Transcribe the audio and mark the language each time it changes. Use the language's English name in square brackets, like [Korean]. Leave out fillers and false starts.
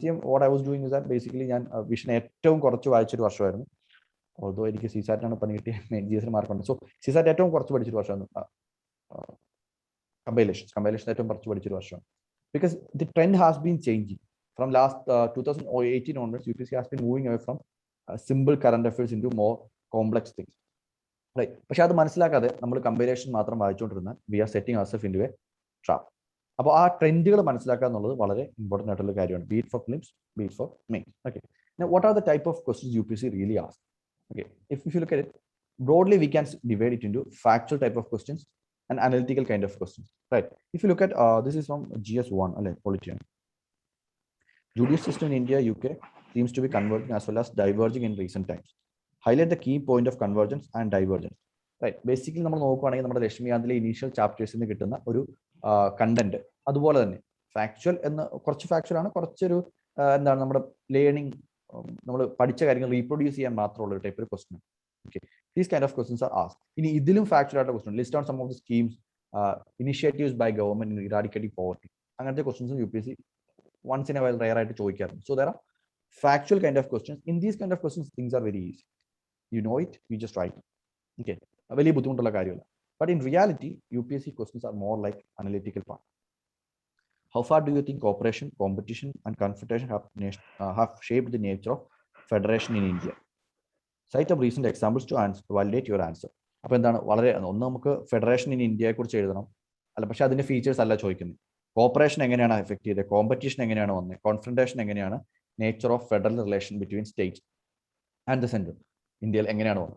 [English] what I was doing is that basically [Malayalam] ഞാൻ vision ഏറ്റവും കുറച്ച് വായിച്ചൊരു വർഷമായിരുന്നു. ഓൾദോ എനിക്ക് CSAT-നാണ് പണി കിട്ടിയ GS മാർക്കുണ്ട്. സോ CSAT ഏറ്റവും കുറച്ച് പഠിച്ചൊരു വർഷമായിരുന്നു. കമ്പൈലേഷൻ ഏറ്റവും കുറച്ച് പഠിച്ചൊരു വർഷമാണ്. [English] Because the trend has been changing from last 2018 onwards. UPSC has been moving away from simple current affairs into more complex things, right? [Malayalam] പക്ഷെ അത് മനസ്സിലാക്കാതെ നമ്മൾ കമ്പൈലേഷൻ മാത്രം വായിച്ചുകൊണ്ടിരുന്ന [English] We are setting ourselves into a trap. [Malayalam] അപ്പോൾ ആ ട്രെൻഡുകൾ മനസ്സിലാക്കുക എന്നുള്ളത് വളരെ ഇമ്പോർട്ടൻ്റ് ആയിട്ടുള്ള കാര്യമാണ്. [English] Be it for prelims, be it for mains. Okay. Now, what are the type of questions UPSC really asks? Okay. If you look at it broadly, we can divide it into factual type of questions and analytical kind of questions, right? If you look at this is from GS1, polity. Judicial system in India, UK seems to be converging as well as diverging in recent times. Highlight the key point of convergence and divergence, right? [Malayalam] Basically നമ്മൾ നോക്കുകയാണെങ്കിൽ നമ്മുടെ ലക്ഷ്മികാന്തിലെ initial ചാപ്റ്റേഴ്സിൽ നിന്ന് കിട്ടുന്ന ഒരു content അതുപോലെ തന്നെ factual എന്ന് കുറച്ച് ഫാക്ച്വൽ ആണ്, കുറച്ചൊരു എന്താണ് നമ്മുടെ ലേണിംഗ്, നമ്മൾ പഠിച്ച കാര്യങ്ങൾ റീപ്രൊഡ്യൂസ് ചെയ്യാൻ മാത്രമുള്ള ഒരു ടൈപ്പ് ഒരു question. [English] Okay, these kind of questions are asked. [Malayalam] ഇനി ഇതിലും ഫാക്ച്വൽ ആയിട്ടുള്ള question, [English] list on some of the schemes, initiatives by government in eradicating poverty, [Malayalam] അങ്ങനത്തെ ക്വസ്റ്റൻസും [English] UPSC once in a while rare ആയിട്ട് ചോദിക്കാറുണ്ട്. So there are factual kind of questions. In these kind of questions, things are very easy. You know it, you just write it. [Malayalam] Okay, വലിയ ബുദ്ധിമുട്ടുള്ള കാര്യമല്ല. [English] But in reality, UPSC questions are more like analytical part. How far do you think cooperation, competition, and confrontation have shaped the nature of federation in India? Cite up recent examples to validate your answer. [Malayalam] അപ്പോൾ എന്താണ് വളരെ ഒന്ന് നമുക്ക് federation in ഇന്ത്യയെ കുറിച്ച് എഴുതണം, അല്ല പക്ഷെ അതിന്റെ ഫീച്ചേഴ്സ് അല്ല ചോദിക്കുന്നത്. കോപ്പറേഷൻ എങ്ങനെയാണ് എഫക്ട് ചെയ്തത്, കോമ്പറ്റീഷൻ എങ്ങനെയാണ് വന്നത്, കോൺഫ്രണ്ടേഷൻ എങ്ങനെയാണ്, [English] nature of federal relation between states and the central [Malayalam] ഇന്ത്യയിൽ എങ്ങനെയാണ് വന്നത്.